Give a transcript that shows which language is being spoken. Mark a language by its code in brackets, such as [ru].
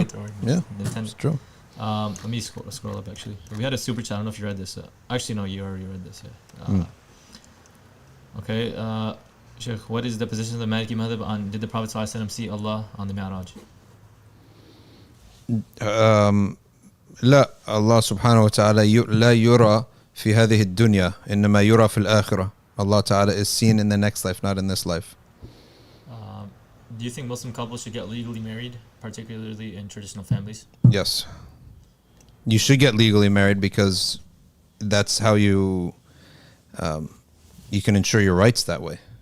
[en] And get rewarded. Yeah, that's true. Let me scroll up, actually. We had a super chat. I don't know if you read this. Actually, no, you already read this. Yeah. Okay. Sheikh, what is the position of the Maliki Madhab on did the Prophet ﷺ see Allah on the Mi'raj? [ar] لا الله سبحانه وتعالى لا يرى في هذه الدنيا إنما يرى في الآخرة. [en] Allah Ta'ala is seen in the next life, not in this life. Do you think Muslim couples should get legally married, particularly in traditional families? Yes. You should get legally married because that's how you can ensure your rights that way.